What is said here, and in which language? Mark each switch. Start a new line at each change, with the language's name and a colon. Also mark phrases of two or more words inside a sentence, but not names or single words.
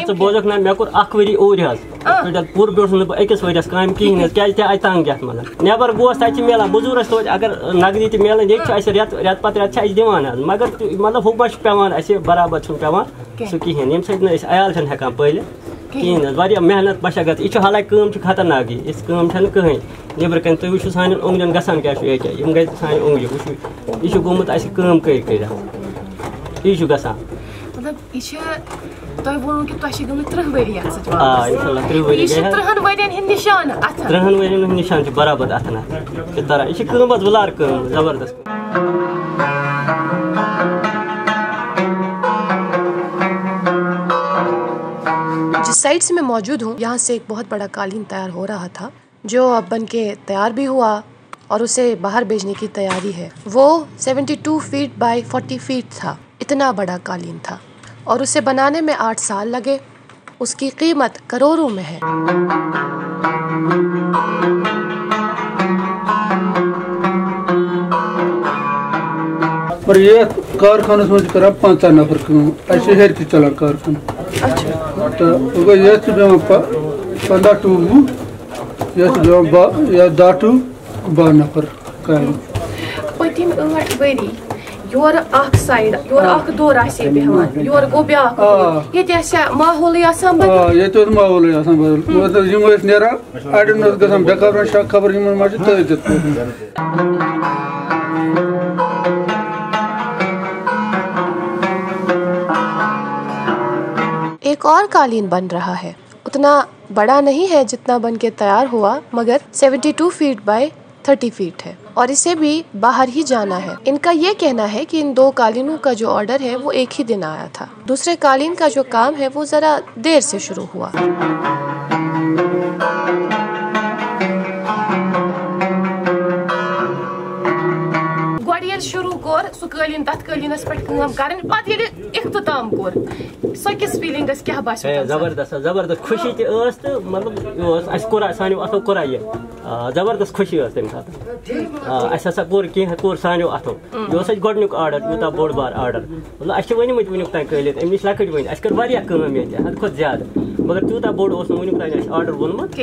Kashmiri: ژٕ بوزکھ نہ مےٚ کوٚر 1 ؤری اوٗرۍ حظ پوٗرٕ بیوٗٹھُس نہٕ بہٕ أکِس ؤرِیَس کامہِ کِہیٖنۍ حظ کیازِ تہِ آیہِ تنٛگ یَتھ منٛز نٮ۪بر گوس تَتہِ چھِ میلان موٚزوٗرَس توتہِ اگر نقدی تہِ میلان ییٚتہِ چھُ اَسہِ رٮ۪تہٕ پتہٕ رٮ۪تہٕ چھِ اَسہِ دِوان حظ مگر مطلب ہُہ ما چھُ پیٚوان اَسہِ برابر چھُنہٕ پیٚوان سُہ کِہیٖنۍ ییٚمہِ سۭتۍ نہٕ أسۍ عیال چھِنہٕ ہٮ۪کان پٲلِتھ کِہیٖنۍ حظ واریاہ محنت مشقت یہِ چھُ حالانکہِ کٲم چھِ خطرناک یِژھ کٲم چھَنہٕ کٕہٕنۍ نیٚبرٕ کَنۍ تُہۍ وٕچھِو سانٮ۪ن اوٚنٛگجن گژھان کیٛاہ چھُ ییٚکیٛاہ یِم گٔے سانہِ اوٚنٛگجہِ وٕچھِو یہِ چھُ گوٚمُت اَسہِ کٲم کٔرِتھ یی چھُ گژھان مطلب یہِ چھِ تۄہہِ ووٚنوُ کہِ تۄہہِ چھِ گٔمٕتۍ 30 ؤری یَتھ سۭتۍ آ
Arabic: اِنشاء اللہ
Kashmiri: 30 ؤری یہِ چھِ 30 ؤرین ہٕنٛدۍ نِشانہٕ اَتھن 30 ؤرین ہُنٛد نِشان چھُ برابر اَتھن اَتھ چھِ تران یہِ چھِ کٲم حظ وُلار کٲم زبردست
Urdu: جس سائٹ سے میں موجود ہوں یہاں سے ایک بہت بڑا قالین تیار ہو رہا تھا جو اب بن کے تیار بھی ہوا اور اسے باہر بھیجنے کی تیاری ہے وہ 72 فیٹ بائی 40 فیٹ تھا اتنا بڑا قالین تھا اور اسے بنانے میں 8 سال لگے اس کی قیمت کروڑوں میں ہے
Kashmiri: اور یہ کارخانس مجھ کران 15 نفر کٲم اَسہِ چھِ ہیٚرِ تہِ چلان کارخانہٕ تہٕ گوٚو یَتھ چھِ بیٚہوان 15 ٹُو 20 یَتھ چھِ بیٚہوان 10 ٹُو 12 نفر کامہِ پٔتِم 8 ؤری یورٕ اکھ سایڈ یورٕ اکھ دور آسہِ ہے بیٚہوان یورٕ گوٚو بیٛاکھ ییٚتہِ آسیا ماحولٕے آسان بدل ییٚتہِ اوس ماحولٕے آسان بدل مطلب یِم ٲسۍ نیران اَڑٮ۪ن اوس گژھان بے خبرن شک خبر یِمن ما چھِ تٲجِتھ
Urdu: ایک اور قالین بن رہا ہے اتنا بڑا نہیں ہے جتنا بن کے تیار ہوا مگر 72 فیٹ بائی 30 فیٹ ہے اور اسے بھی باہر ہی جانا ہے ان کا یہ کہنا ہے کہ ان 2 قالینوں کا جو آرڈر ہے وہ ایک ہی دن آیا تھا دوسرے قالین کا جو کام ہے وہ ذرا دیر سے شروع ہوا
Kashmiri: شروع کور سُہ قٲلیٖن تَتھ قٲلیٖنَس پٮ۪ٹھ کٲم کَرٕنۍ پَتہٕ ییٚلہِ اختتام کوٚر سۄ کِژھ فیٖلِنٛگ ٲس کیٛاہ باسیو زبردست خوشی تہِ ٲس تہٕ مطلب یہِ اوس اَسہِ کوٚر سانیو اَتھو کوٚرا یہِ زبردست خوشی ٲس تَمہِ ساتہٕ اَسہِ ہسا کوٚر کینٛہہ کوٚر سانیو اَتھو یہِ اوس اَسہِ گۄڈٕنیُک آرڈر یوٗتاہ بوٚڑ بار آرڈر مطلب اَسہِ چھِ ؤنۍمٕتۍ وٕنیُک تانۍ قٲلیٖن اَمہِ نِش لۄکٕٹۍ وٕنۍ اَسہِ کٔر واریاہ کٲم ییٚتہِ حدٕ کھۄتہٕ زیادٕ مگر تیوٗتاہ بوٚڑ اوس نہٕ وٕنیُک تانۍ اَسہِ آرڈر ووٚنمُت